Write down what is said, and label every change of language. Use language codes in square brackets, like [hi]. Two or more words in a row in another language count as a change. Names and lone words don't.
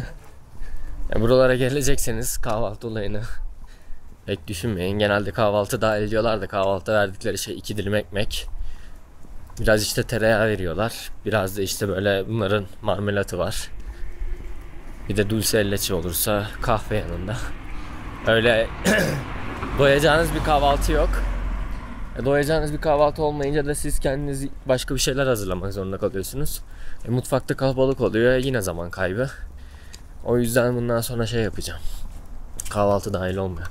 [tr] Buralara gelecekseniz kahvaltı olayını pek düşünmeyin. Genelde kahvaltı dahil ediyorlar da kahvaltı verdikleri şey 2 dilim ekmek. Biraz işte tereyağı veriyorlar. Biraz da işte böyle bunların marmelatı var. Bir de [es] dulce de leche [tr] olursa kahve yanında. Öyle doyacağınız bir kahvaltı yok. Doyacağınız bir kahvaltı olmayınca da siz kendiniz başka bir şeyler hazırlamak zorunda kalıyorsunuz. Mutfakta kalabalık oluyor. Yine zaman kaybı. O yüzden bundan sonra şey yapacağım. Kahvaltı dahil olmayan.